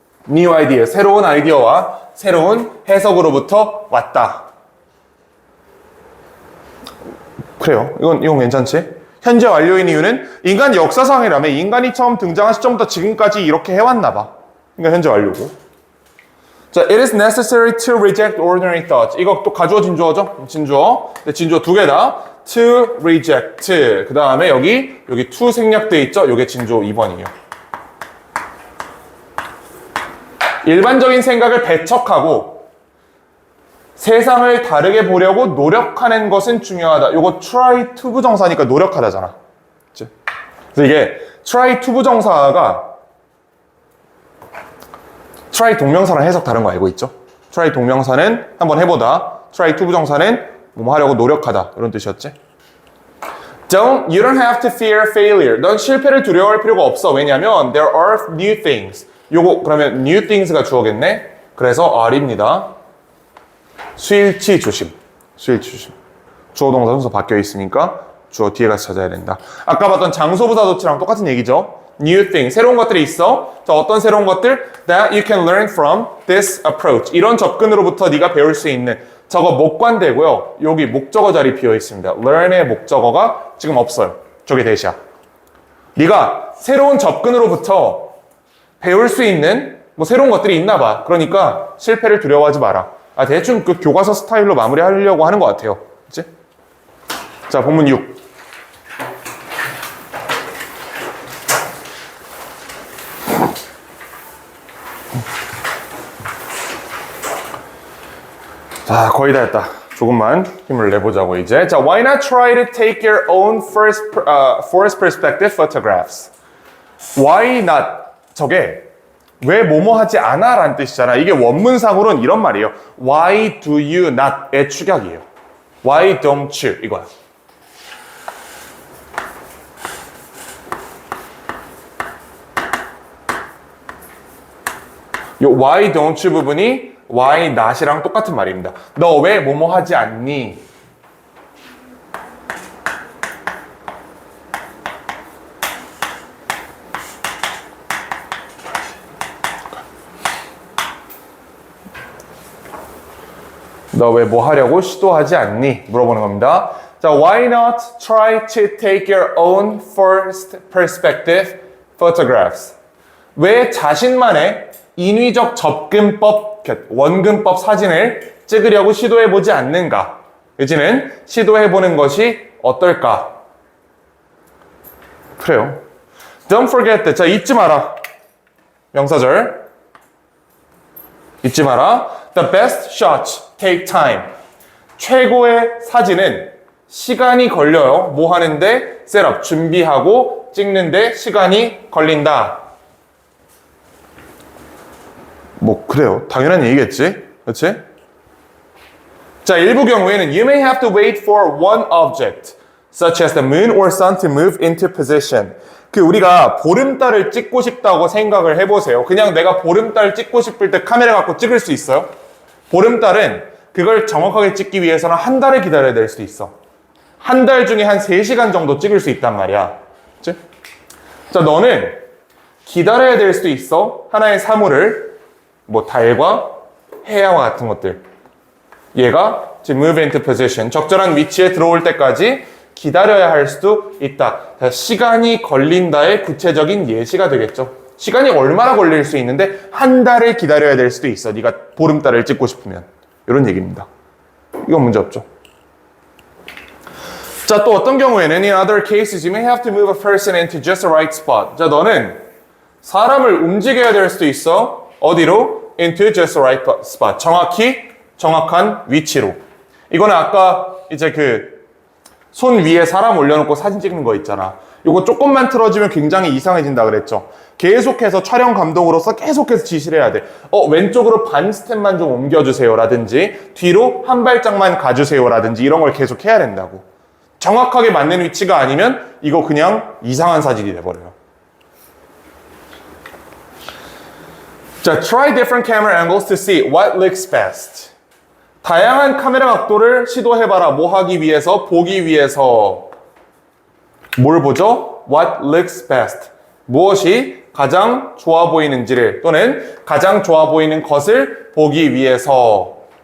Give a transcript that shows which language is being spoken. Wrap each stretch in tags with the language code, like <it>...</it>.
<en>new idea.</en> <ko>새로운 아이디어와 새로운 해석으로부터 왔다. 그래요. 이건 괜찮지? 현재 완료인 이유는 인간 역사상이라며 인간이 처음 등장한 시점부터 지금까지 이렇게 해왔나 봐. 그러니까 현재 완료고.</ko> <en>자, it is necessary to reject ordinary thoughts.</en> <ko>이거 또 가주어 진주어죠? 진주어. 진주어 두 개다. to reject. 그 다음에 여기 to 생략돼 있죠? 요게 진주어 2번이에요. 일반적인 생각을 배척하고 세상을 다르게 보려고 노력하는 것은 중요하다. 요거 try to 부정사니까 노력하다잖아. 그치? 그래서 이게 try to 부정사가 try 동명사랑 해석 다른 거 알고 있죠? try 동명사는 한번 해보다. try to 부정사는 뭐 하려고 노력하다. 이런 뜻이었지?</ko> <en>you don't have to fear failure.</en> <ko>넌 실패를 두려워할 필요가 없어. 왜냐면</ko> <en>there are new things.</en> <ko>요거 그러면</ko> <en>new things</en> <ko>가 주어겠네? 그래서 are입니다. 수일치 조심. 수일치 조심. 주어 동사 순서 바뀌어 있으니까 주어 뒤에 가서 찾아야 된다. 아까 봤던 장소부사 도치랑 똑같은 얘기죠.</ko> <en>New thing.</en> <ko>새로운 것들이 있어. 자, 어떤 새로운 것들?</ko> <en>That you can learn from this approach.</en> <ko>이런 접근으로부터 네가 배울 수 있는. 저거 목관되고요. 여기 목적어 자리 비어 있습니다. learn의 목적어가 지금 없어요. 저게 대시야. 네가 새로운 접근으로부터 배울 수 있는 뭐 새로운 것들이 있나 봐. 그러니까 실패를 두려워하지 마라. 대충 그 교과서 스타일로 마무리하려고 하는 것 같아요. 그치? 자, 본문 6. 자, 거의 다 했다. 조금만 힘을 내보자고 이제.</ko> <en>자, why not try to take your own forest perspective photographs? Why not?</en> <ko>저게 왜 뭐뭐 하지 않아? 라는 뜻이잖아. 이게 원문상으로는 이런 말이에요.</ko> <en>Why do you not?의</en> <ko>축약이에요.</ko> <en>Why don't you?</en> <ko>이거야. 요</ko> <en>why don't you</en> <ko>부분이</ko> <en>why not</en> <ko>이랑 똑같은 말입니다. 너 왜 뭐뭐 하지 않니? 너 왜 뭐 하려고 시도하지 않니? 물어보는 겁니다.</ko> <en>자, why not try to take your own first perspective photographs?</en> <ko>왜 자신만의 인위적 접근법, 원근법 사진을 찍으려고 시도해보지 않는가? 이제는 시도해보는 것이 어떨까? 그래요.</ko> <en>Don't forget that.</en> <ko>자, 잊지 마라. 명사절. 잊지 마라.</ko> <en>The best shots take time.</en> <ko>최고의 사진은 시간이 걸려요. 뭐 하는데? 셋업, 준비하고 찍는데 시간이 걸린다. 뭐 그래요. 당연한 얘기겠지. 그렇지? 자, 일부 경우에는</ko> <en>you may have to wait for one object, such as the moon or sun to move into position.</en> <ko>그 우리가 보름달을 찍고 싶다고 생각을 해보세요. 그냥 내가 보름달 찍고 싶을 때 카메라 갖고 찍을 수 있어요? 보름달은 그걸 정확하게 찍기 위해서는 한 달을 기다려야 될 수도 있어. 한 달 중에 한 3시간 정도 찍을 수 있단 말이야. 그치? 자, 너는 기다려야 될 수도 있어. 하나의 사물을 뭐 달과 해야와 같은 것들. 얘가 지금</ko> <en>move into position,</en> <ko>적절한 위치에 들어올 때까지 기다려야 할 수도 있다. 시간이 걸린다의 구체적인 예시가 되겠죠. 시간이 얼마나 걸릴 수 있는데 한 달을 기다려야 될 수도 있어. 네가 보름달을 찍고 싶으면. 이런 얘기입니다. 이건 문제 없죠. 자, 또 어떤 경우에는</ko> <en>in other cases you may have to move a person into just the right spot.</en> <ko>자, 너는 사람을 움직여야 될 수도 있어. 어디로?</ko> <en>into just the right spot.</en> <ko>정확히 정확한 위치로. 이거는 아까 이제 그 손 위에 사람 올려놓고 사진 찍는 거 있잖아. 이거 조금만 틀어지면 굉장히 이상해진다 그랬죠. 계속해서 촬영 감독으로서 계속해서 지시를 해야 돼. 왼쪽으로 반 스텝만 좀 옮겨주세요 라든지 뒤로 한 발짝만 가주세요 라든지 이런 걸 계속 해야 된다고. 정확하게 맞는 위치가 아니면 이거 그냥 이상한 사진이 돼버려요.</ko> <en>자, try different camera angles to see what looks best.</en> <ko>다양한 카메라 각도를 시도해봐라. 뭐 하기 위해서? 보기 위해서. 뭘 보죠?</ko> <en>What looks best.</en> <ko>무엇이 가장 좋아 보이는지를 또는 가장 좋아 보이는 것을 보기 위해서.</ko>